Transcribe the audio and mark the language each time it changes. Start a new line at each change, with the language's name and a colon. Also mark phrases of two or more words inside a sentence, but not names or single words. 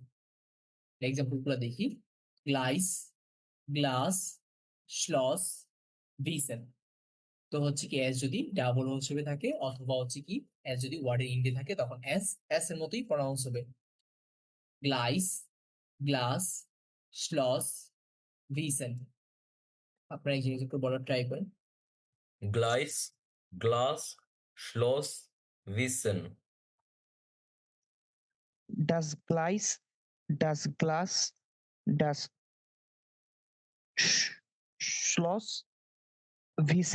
Bangla: এক্সাম্পল গুলো দেখি,
German: Gleis, Glas, Schloss, Wissen.
Bangla: তো হচ্ছে কি এস যদি ডাবল হিসেবে থাকে অথবা হচ্ছে কি এস যদি ওয়ার্ডে ইন্ডে থাকে তখন এস এস এর মতোই প্রনাউন্স হবে।
German: Gleis, Glas, Schloss, Wissen.
Bangla: আপনারা এই জিনিসগুলো বলার ট্রাই করেন।
German: Gleis, Glas, Schloss, Wissen. Das Gleis, das Glas, das Schloss, Wissen.